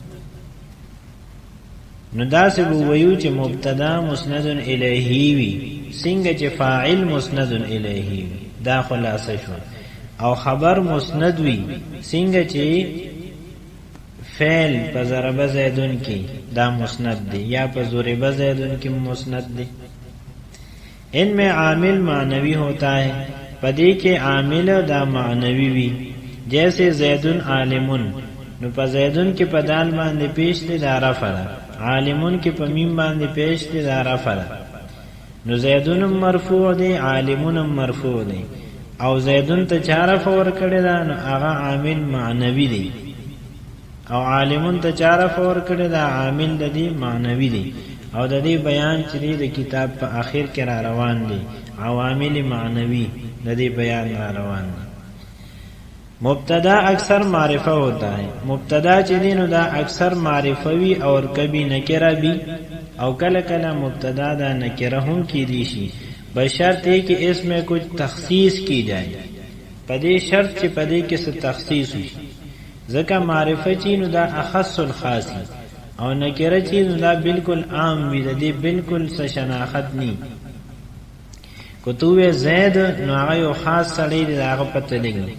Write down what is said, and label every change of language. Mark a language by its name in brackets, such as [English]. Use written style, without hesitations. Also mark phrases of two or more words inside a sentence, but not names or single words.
[Pashto] نو دا څه ویو چې مبتدا مسند الیہ وی څنګه چې فاعل مسند الیہ وی دا خلاصه شو او خبر مسند وی څنګه چې فعل په ضرب زیدون کې دا مسند دی یا په ضرب زیدون کې مسند دی. [Urdu] ان میں عامل معنوی ہوتا ہے [Pashto] پدی کے عامل دا معنوی وی جیسے زیدن عالمن نو په زیدون کې په دال باندې پیش دی دا رفع ده، عالمون کې په میم باندې پیش دی دا رفع ده. نو زیدون مرفوع دی، عالمون مرفوع دی، او زیدون ته چا رفع ورکړی ده نو هغه عامل معنوي دی، او عالمون ته چا رفع ورکړی ده عامل د دې معنوي دی. او د دې بیان چې د کتاب په آخر کې را روان دي، عوامل معنوی د دې بیان را روان دي. [Urdu] مبتدا اکثر معرفه ہوتا ہے، [Pashto] مبتدا چې دینو دا اکثر معرفوی [Urdu] اور کبھی نکره بھی، [Pashto] او کله کله مبتدا دا نکره هم کی دی شي، [Urdu] بشرط ہے کہ اس میں کچھ تخصیص کی جائے. [Pashto] پدې شرط چې پدې کې څه تخصیص وي، ځکه معرفه چې نو دا اخص الخاص او نکره چې نو دا بالکل عام وي، د دې بالکل څه شناخت ني. کتوه زید نو هغه یو خاص سړی دی، هغه پته لګي.